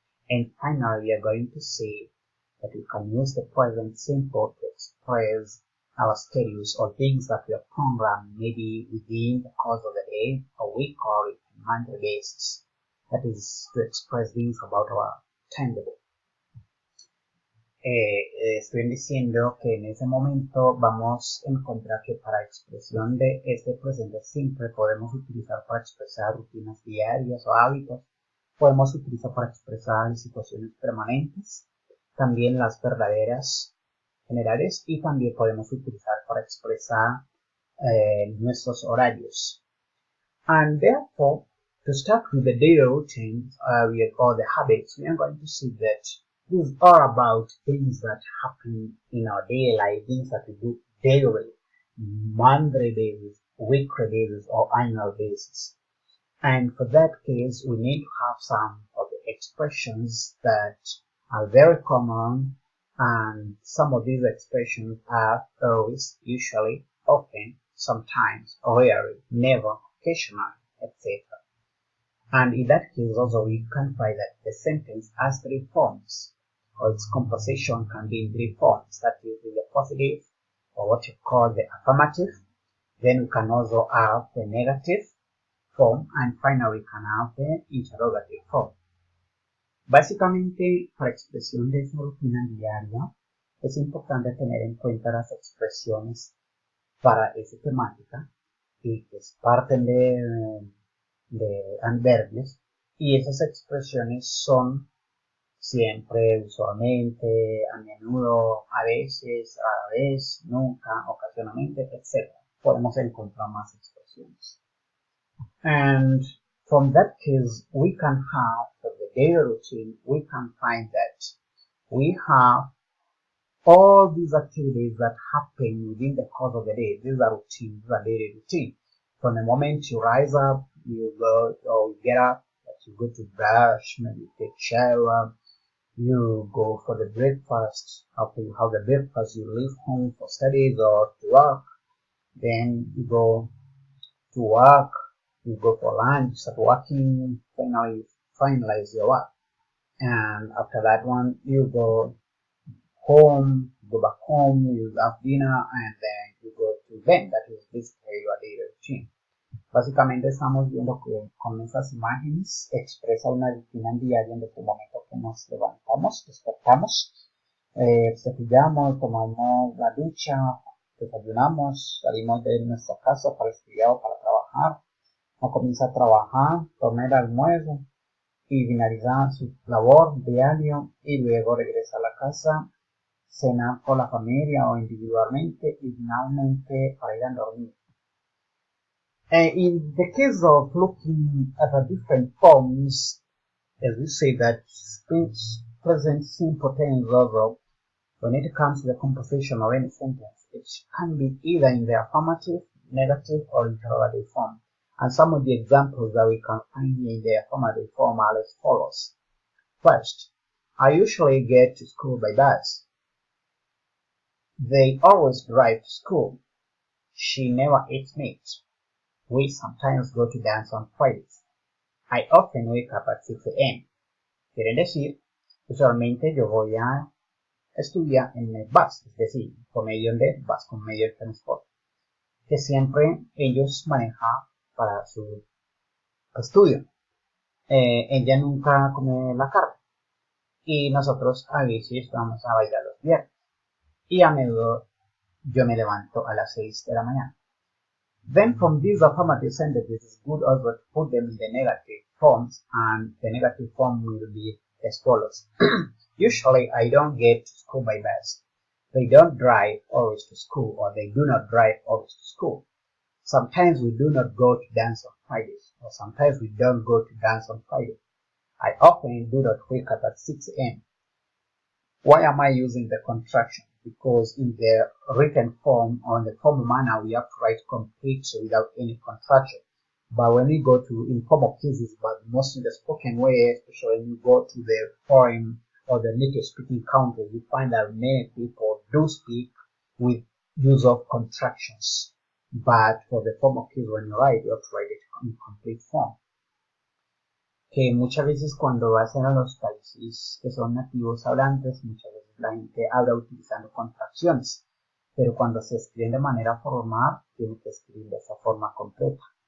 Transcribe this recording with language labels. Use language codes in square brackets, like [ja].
[en] And finally, we are going to say that we can use the present simple to express our schedules or things that we are programmed maybe within the course of the day, a week, or a monthly basis. That is to express things about our timetable. [es] Estoy diciendo que en ese momento vamos a encontrar que para expresión de este presente simple podemos utilizar para expresar rutinas diarias o hábitos, podemos utilizar para expresar situaciones permanentes, también las verdaderas generales, y también podemos utilizar para expresar nuestros horarios. [en] And therefore, to start with the daily routines, or the habits, we are going to see that these are about things that happen in our daily life, things that we do daily, monthly basis, weekly basis, or annual basis. And for that case, we need to have some of the expressions that are very common, and some of these expressions are always, usually, often, sometimes, rarely, never, occasionally, etc. And in that case also we can find that the sentence has three forms, or its composition can be in three forms, that is in the positive, or what you call the affirmative, then we can also have the negative form, and finally we can have the interrogative form. [es] Básicamente, para expresión de esa rutina diaria, es importante tener en cuenta las expresiones para esa temática y que parten de adverbios, y esas expresiones son siempre, usualmente, a menudo, a veces, a la vez, nunca, ocasionalmente, etc. Podemos encontrar más expresiones. [en] And from that case, we can have, for the daily routine, we can find that we have all these activities that happen within the course of the day. These are routines, these are daily routines. From the moment you rise up, you go, or you get up, you go to brush, maybe you take shower, you go for the breakfast. After you have the breakfast, you leave home for studies or to work. Then you go to work, you go for lunch, start working, finally finalize your work. And after that one, you go home, go back home, you have dinner, and then you go to bed. That is basically your daily routine. [es] Básicamente estamos viendo que con esas imágenes expresa una rutina diaria en el momento que nos levantamos, despertamos, cepillamos, tomamos la ducha, desayunamos, salimos de nuestra casa para estudiar o para trabajar, o comienza a trabajar, tomar el almuerzo y finalizar su labor diario, y luego regresa a la casa, cenar con la familia o individualmente, y finalmente para ir a dormir. [en] In the case of looking at the different forms, as we say that present simple tense also, When it comes to the composition of any sentence, it can be either in the affirmative, negative, or interrogative form. And some of the examples that we can find in the affirmative form are as follows. First, I usually get to school by bus. They always drive to school. She never eats meat. We sometimes go to dance on Fridays. I often wake up at 6 a.m. [es] Quiere decir, usualmente yo voy a estudiar en el bus, es decir, por medio de bus, con medio de transporte, que siempre ellos manejan para su estudio. Ella nunca come la carne y nosotros a veces vamos a bailar los viernes y a menudo yo me levanto a las 6 de la mañana. [en] Then from these affirmative sentences, it's good also to put them in the negative forms, and the negative form will be as follows. Usually I don't get to school by bus. They don't drive always to school, or they do not drive always to school. Sometimes we do not go to dance on Fridays, or sometimes we don't go to dance on Friday. I often do not wake up at 6 a.m. Why am I using the contraction? Because in the written form or in the formal manner, we have to write complete without any contraction. But when we go to informal cases, but mostly the spoken way, especially when you go to the foreign or the native speaking country, you find that many people do speak with use of contractions. But for the formal case, when you write, you have to write it in complete form. [es] Que muchas veces cuando vas a los países que son nativos hablantes, muchas veces la gente habla utilizando contracciones, pero cuando se escriben de manera formal, tiene que escribir de esa forma completa.